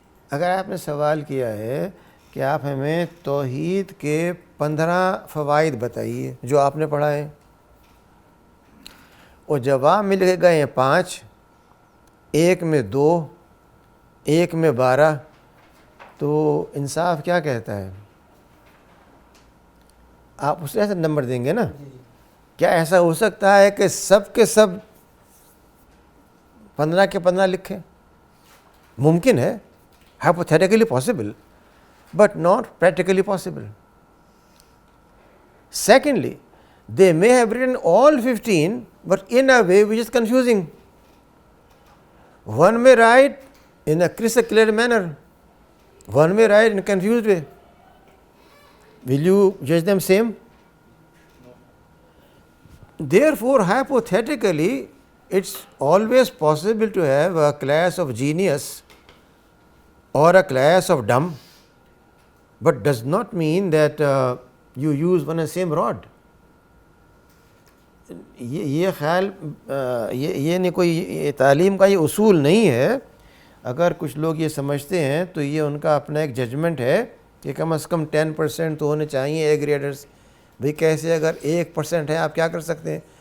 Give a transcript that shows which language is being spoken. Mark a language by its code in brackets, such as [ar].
[hi] अगर आपने सवाल किया है कि आप हमें तौहीद के 15 फ़वाइद बताइए जो आपने पढ़ा है और जवाब मिल गए हैं 5, एक में 2, एक में 12, तो इंसाफ क्या कहता है? आप उस तरह से नंबर देंगे ना. क्या ऐसा हो सकता है कि सब के सब 15 के 15 लिखें? मुमकिन है, [en] hypothetically possible, but not practically possible. Secondly, they may have written all 15, but in a way which is confusing. One may write in a crystal clear manner, one may write in a confused way. Will you judge them same? Therefore, hypothetically, it's always possible to have a class of genius or a class of dumb, but does not mean that you use one and same rod. [hi] ये ख्याल ये नहीं कोई तालीम का ये उसूल नहीं है. अगर कुछ लोग ये समझते हैं तो ये उनका अपना एक जजमेंट है कि कम से कम 10% तो होने चाहिए ए ग्रेडर्स. भाई कैसे, अगर 1% है आप क्या कर सकते हैं?